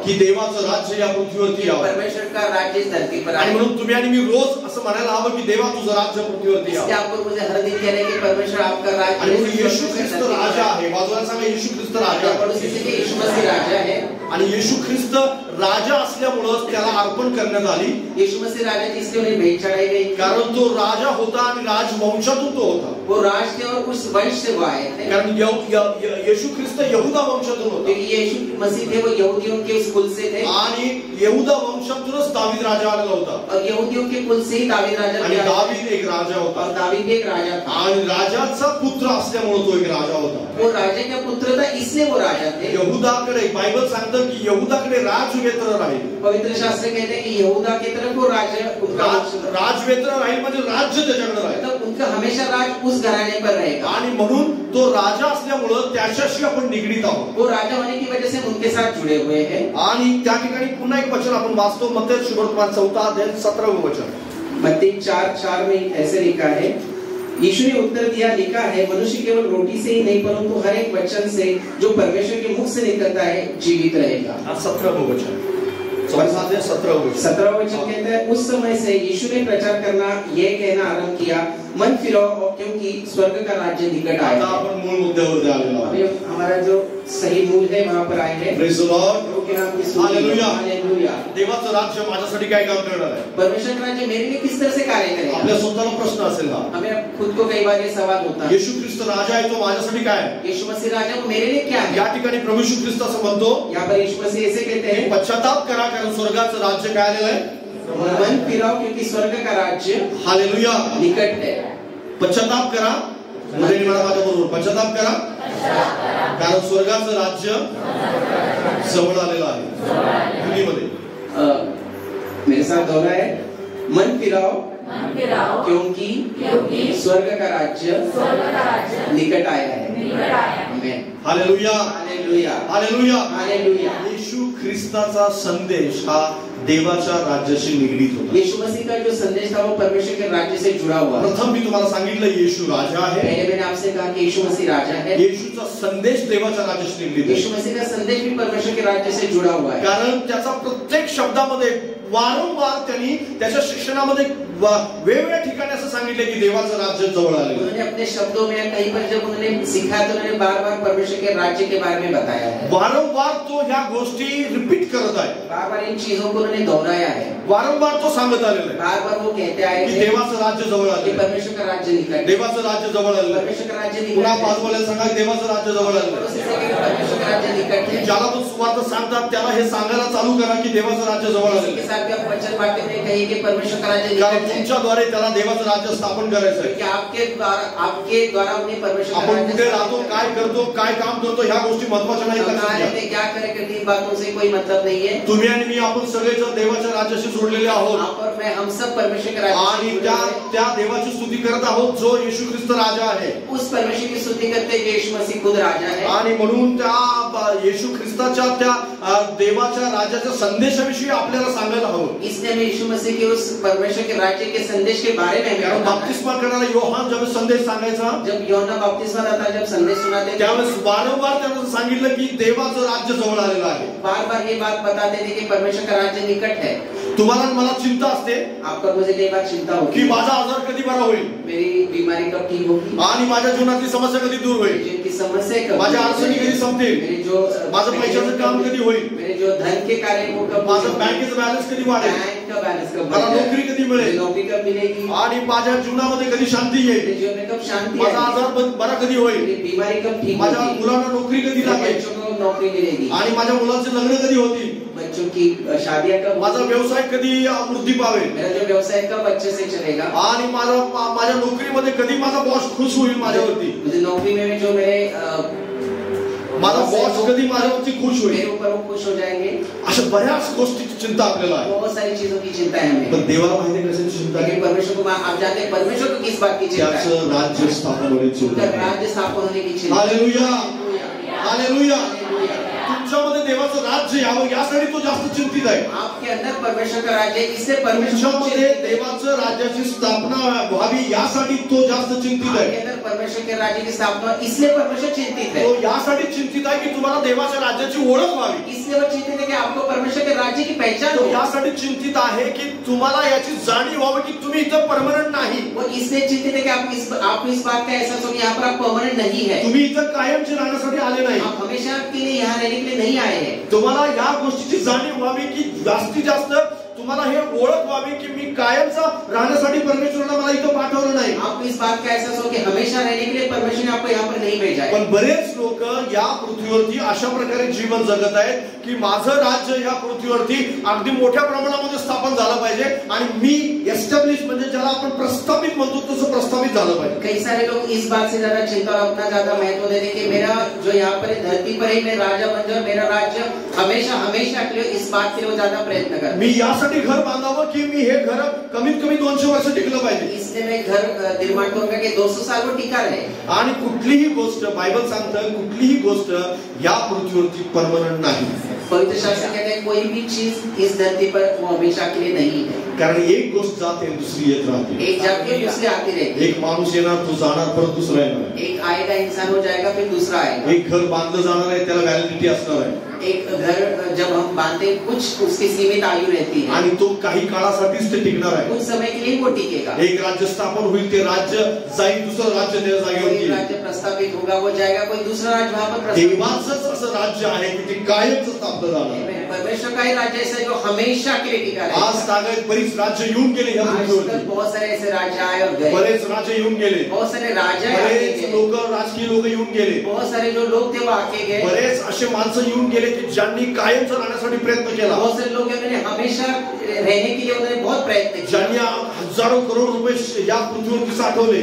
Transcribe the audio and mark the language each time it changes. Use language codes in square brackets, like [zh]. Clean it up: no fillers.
[mr] की देवाचं राज्य या पृथ्वीवरती यावं। [hi] परमेश्वर का राज्य इस धरती पर [mr] आणि [hi] आए। [mr] म्हणून तुम्ही आणि मी रोज असं म्हणायला हवं की देवा तुझं राज्य पृथ्वीवरती [hi] इसलिए [mr] यावं। [hi] आपको मुझे हर दिन कहने की परमेश्वर आपका राज्य [mr] आणि म्हणून येशू ख्रिस्त राजा आहे। बाजूला सांगा येशू ख्रिस्त राजा आहे। [hi] पड़ोसी से कि यीशु मसीह राजा है। [mr] आणि येशू ख्रिस्त राजा असल्यामुळं त्याला अर्पण करण्यात आली, [hi] यीशु मसीह राजा थी इसलिए उन्हें भेंट चढ़ाई गई। [mr] कारण तो राजा होता आणि राजवंशातून तो होता। [hi] वो राज थे और उस वंश से वो आए थे। [mr] कारण येशू ख्रिस्त यहुदा वंशातून होता [hi] क्योंकि यीशु मसीह थे वो यहूदियों के उस कुल से थे [mr] आणि यहुदा वंशातूनच दावीद राजा आलेला होता। [hi] और यहूदियों के कुल से ही दावीद राजा [mr] आणि [hi] थे। [mr] दावीद एक राजा होता [hi] और दावीद भी एक राजा था। [mr] आणि राजाचा पुत्र असल्यामुळे तो एक राजा होता। [hi] वो राजा का पुत्र था इसलिए वो राजा थे। [mr] यहुदाकडे बायबल सांगतं की यहुदाकडे राजवेत्र राहील। [hi] पवित्र शास्त्र कहते हैं कि यहूदा की तरफ वो राजा उनका [mr] राजवेत्र राहील म्हणजे राज्य त्याच्याकडे राहील। [hi] मतलब उनका हमेशा राज उस घराने पर रहेगा। [mr] आणि म्हणून तो राजा असल्यामुळे त्याच्याशी आपण निगडीत आहोत। [hi] वो राजा होने की वजह से उनके साथ जुड़े हुए हैं। [mr] आणि त्या ठिकाणी पुन्हा एक वचन आपण वाचतो, मत्ती सुवर्तमान 4 अध्याय 17वें वचन। [hi] मत्ती 4:4 में ऐसे लिखा है, यीशु ने उत्तर दिया, लिखा है मनुष्य केवल रोटी से ही नहीं परंतु हर एक वचन से जो परमेश्वर के मुख से निकलता है जीवित रहेगा। 17वें वचन, 17वें वचन। 17वां वचन कहता है, उस समय से यीशु ने प्रचार करना यह कहना आरंभ किया, मन फिराओ क्योंकि स्वर्ग का राज्य निकट आया [mr] आता [hi] है। [mr] आपण मूळ मुद्द्यावर आलेलो आहोत। [hi] अभी हमारा जो सही मूल है वहां पर आए हैं। [en] Praise the Lord. [hi] प्रभु के नाम की स्तुति। हालेलुया। हालेलुया। [mr] देवाचं राज्य माझ्यासाठी काय काम करणार आहे? [hi] परमेश्वर का राज्य मेरे लिए किस तरह से कार्य करेगा? [mr] आपल्या स्वतःला प्रश्न असेल हा। [hi] हमें खुद को कई बार ये सवाल होता है, [mr] येशू ख्रिस्त राजा आहे तो माझ्यासाठी काय आहे? [hi] यीशु मसीह राजा वो मेरे लिए क्या है? [mr] या ठिकाणी प्रभू येशू ख्रिस्त असं म्हणतो, [hi] यहाँ पर यीशु मसीह ऐसे कहते हैं, [mr] पश्चाताप करा कारण स्वर्गाचं राज्य काय आलेलं आहे? [hi] मन फिराओ क्योंकि स्वर्ग का राज्य हालेलुया। निकट है। [mr] पश्चाताप करा, मध्ये म्हणा माझ्या बरोबर, पश्चाताप करा कारण स्वर्गाचं राज्य जवळ आलेलं आहे। हिंदीमध्ये [hi] मेरे साथ दोहरा है, मन फिराओ क्योंकि स्वर्ग का राज्य निकट आया है। आमेन। हालेलुया। हालेलुया। हालेलुया। हालेलुया। [mr] येशू ख्रिस्ताचा संदेश हा देवाच्या राज्याशी निगडीत होता. [hi] यीशु मसीह का जो संदेश था वो परमेश्वर के राज्य से जुड़ा हुआ है. [mr] प्रथम मी तुम्हाला सांगितलं येशू राजा आहे. [hi] पहले मैंने आपसे कहा कि यीशु मसीह राजा है. [mr] येशूचा संदेश देवाच्या राज्याशी निगडीत आहे. [hi] यीशु मसीह का संदेश भी परमेश्वर के राज्य से जुड़ा हुआ है. [mr] कारण त्याचा प्रत्येक शब्दामध्ये वारंवार त्यांनी त्याच्या शिक्षणामध्ये वेगवेगळ्या ठिकाणी असं सांगितलं की देवाचं राज्य जवळ आले. [hi] उन्होंने अपने शब्दों में कहीं पर जब उन्होंने सिखाया तो उन्होंने बार-बार परमेश्वर के राज्य के बारे में बताया है. [mr] वारंवार तो ह्या गोष्टी रिपीट करत आहे. [hi] बार-बार इन चीजों को उन्होंने दोहराया है. [mr] वारंवार तो सांगत आलेला आहे. [hi] बार-बार वो कहते आए [mr] की देवाचं राज्य जवळ आले. [hi] परमेश्वर का राज्य निकट है. [mr] देवाचं राज्य जवळ आले. [hi] परमेश्वर का राज्य निकट [mr] पुन्हा [hi] है. [mr] बाजूवाल्याला सांगा देवाचं राज्य जवळ आले. [hi] परमेश्वर का राज्य निकट है. [mr] ज्याला पण सुवार्ता सांगतात त्याला हे सांगायला चालू करा की देवाचं राज्य जवळ आले. [hi] के साथ भी आप वचन बांटते हुए कहिए कि परमेश्वर का राज्य निकट [mr] कारण [hi] है. [mr] तुमच्याद्वारे त्याला देवाचं राज्य स्थापन करायचं आहे. [hi] कि आपके द्वारा उन्हें परमेश्वर का [mr] आपण [hi] राज्य [mr] कुठे राहतो, काय करतो, काय काम करतो ह्या गोष्टी महत्त्वाच्या नाही. लक्षात घ्या. [hi] में क्या करे करने की बातों से कोई मतलब नहीं है. [mr] तुम्ही आणि मी आपण सगळेजण देवाच्या राज्याशी जोडलेले आहोत. [hi] आप और मैं हम सब परमेश्वर के राज्य [mr] आणि त्या देवाची स्तुती करत आहोत जो येशू ख्रिस्त राजा आहे. [hi] उस परमेश्वर की स्तुति करते हैं यीशु मसीह खुद राजा है. [mr] आणि म्हणून त्या येशू ख्रिस्ताच्या त्या देवाच्या राज्याच्या संदेशाविषयी आपल्याला सांगायला हवं. [hi] इसलिए हमें यीशु मसीह के उस परमेश्वर के राज्य के संदेश के बारे में हमें [mr] बपतिस्मा करणारा योहान जब संदेश सांगायचा, [hi] जब यूहन्ना बपतिस्मा देता जब संदेश सुनाते [mr] त्यावेळेस वारंवार त्यानं सांगितलं की देवाचं राज्य जवळ आलेलं आहे. [hi] बार-बार ये बात बताते थे कि परमेश्वर का राज्य निकट है. [mr] तुम्हाला मला चिंता असते [hi] आपका मुझे कई बार चिंता होती [mr] की माझा आजार कधी बरा होईल, [hi] मेरी बीमारी कब ठीक होगी [mr] आणि माझ्या जीवनातली समस्या कधी दूर होईल, [hi] जिनकी समस्या कब, [mr] माझ्या अडचणी कधी संपतील, [hi] मेरी जो [mr] माझं पैशाचं काम कधी होईल, [hi] मेरे जो धन के कार्य वो कब, [mr] माझं बँकेचं बॅलन्स कधी वाढेल, [hi] बैंक का बैलेंस कब, [mr] मला नोकरी कधी मिळेल, [hi] नौकरी कब मिलेगी, [mr] आणि माझ्या जीवनामध्ये कधी शांती येईल, [hi] मेरे जीवन में कब शांति [mr] माझा [hi] आएगी, [mr] आजार बरा कधी होईल, [hi] मेरी बीमारी कब ठीक [mr] माझ्या [hi] होगी, [mr] मुलांना नोकरी कधी लागेल, [hi] बच्चों को नौकरी मिलेगी, [mr] आणि माझ्या मुलांचे लग्न कधी होतील, [hi] बच्चों की शादियां कब, [mr] माझा व्यवसाय कधी वृद्धी पावेल, [hi] मेरा जो व्यवसाय कब अच्छे से चलेगा, [mr] आणि माझ्या नोकरीमध्ये कधी माझा बॉस खुश होईल माझ्यावरती, [hi] मुझे नौकरी में जो मेरे [mr] माझा बॉस कधी माझ्यावरती खुश होईल. [hi] मेरे ऊपर वो खुश हो जाएंगे. [mr] अशा बऱ्याच गोष्टीची चिंता आपल्याला आहे. [hi] बहुत सारी चीजों की चिंता है हमें. [mr] पण देवाला माहिती आहे कशाची चिंता आहे? [hi] लेकिन परमेश्वर को आप जानते हैं परमेश्वर को किस बात की चिंता है? [mr] त्याचं राज्य स्थापन होण्याची चिंता [hi] उनका [mr] आहे. [hi] राज्य स्थापन होने की चिंता. Hallelujah, hallelujah. [mr] तुमच्यामध्ये देवाचं राज्य यावं यासाठी तो जास्त चिंतित आहे. [hi] आपके अंदर परमेश्वर का राज्य है, इससे परमेश्वर [mr] तुमच्यामध्ये देवाचं राज्याची स्थापना व्हावी यासाठी तो जास्त चिंतित आहे. [hi] आपके अंदर परमेश्वर के राज्य की स्थापना इसलिए परमेश्वर चिंतित है. [mr] तो यासाठी चिंतित आहे की तुम्हाला देवाच्या राज्याची ओळख व्हावी. [hi] इसलिए वो चिंतित है कि आपको परमेश्वर के राज्य की पहचान [mr] तो [hi] हो. [mr] यासाठी चिंतित आहे की तुम्हाला याची जाणीव व्हावी की तुम्ही इथं परमनंट नाही. [hi] वो इसलिए चिंतित है कि आप इस बात का एहसास हो कि यहाँ पर आप परमानेंट नहीं है. [mr] तुम्ही इथं कायमचे राहण्यासाठी आले नाही. [hi] आप हमेशा के लिए यहाँ रहने के लिए नहीं आए हैं. [mr] तुम्हाला या गोष्टीची जाणीव व्हावी की जास्तीत जास्त तुम्हाला हे ओळख व्हावी की मी कायमचा राहण्यासाठी परमेश्वराने मला इथं पाठवलं नाही. [hi] आपको इस बात का एहसास हो कि हमेशा रहने के लिए परमेश्वर ने आपको यहाँ पर नहीं भेजा है. [mr] पण बरेच लोक या पृथ्वीवरती अशा प्रकारे जीवन जगत आहेत की माझं राज्य या पृथ्वीवरती अगदी मोठ्या प्रमाणामध्ये स्थापन झालं पाहिजे आणि मी एस्टॅब्लिश म्हणजे ज्याला आपण प्रस्थापित म्हणतो तसं प्रस्थापित झालं पाहिजे. [hi] कई सारे लोग इस बात से ज्यादा चिंता और अपना ज्यादा महत्व देते कि मेरा जो यहाँ पर धरती पर ही मैं राजा बन जाऊं, मेरा राज्य हमेशा हमेशा के लिए, इस बात के लिए वो ज्यादा प्रयत्न करते. [mr] मी यासाठी घर बांधावं की मी हे घर कमीत कमी 200 वर्ष टिकलं पाहिजे. [hi] इसलिए मैं घर निर्माण करूंगा कि 200 साल वो टिका रहे. [mr] आणि कुठलीही गोष्ट बायबल सांगतं कुठलीही गोष्ट या पृथ्वीवरती परमनंट नाही. [hi] पवित्र शास्त्र कहते हैं कोई भी चीज इस धरती पर वो हमेशा के लिए नहीं है. [mr] कारण एक गोष्ट जाते दुसरी येत राहते. [hi] एक जाती है दूसरी आती रहती. [mr] एक माणूस येणार तो जाणार परत दुसरा येणार. [hi] एक आएगा इंसान हो जाएगा फिर दूसरा आएगा. [mr] एक घर बांधलं जाणार आहे त्याला व्हॅलिडिटी असणार आहे. [hi] एक घर जब हम बांधते कुछ उसकी सीमित आयु रहती है [mr] आणि तो काही काळासाठीच ते टिकणार आहे. [hi] कुछ समय के लिए वो टिकेगा. [mr] एक राज्य स्थापन होईल ते राज्य जाईल दुसरं राज्य त्या जागेवर [hi] एक राज्य प्रस्तावित होगा वो जाएगा कोई दूसरा राज्य वहां पर. [mr] देवाचंच असं राज्य आहे की ते कायमच स्थापन झालं. [hi] परमेश्वर का ही राज्य ऐसा है जो हमेशा के लिए टिका रहेगा. [mr] आज तागायत बरीच राज्य येऊन गेले या पृथ्वीवरती. [hi] बहुत सारे ऐसे राज्य आए और गए. [mr] बरेच राज्य येऊन गेले. [hi] बहुत सारे राजा [mr] बरेच लोक राजकीय लोक येऊन गेले. [hi] बहुत सारे जो लोग थे वो आके गए. [mr] बरेच असे माणसं येऊन गेले की ज्यांनी कायमचं राहण्यासाठी प्रयत्न केला. [hi] बहुत सारे लोग उन्होंने हमेशा रहने के लिए उन्होंने बहुत प्रयत्न किया. [mr] ज्यांनी हजारो करोड रुपये या पृथ्वीवरती साठवले.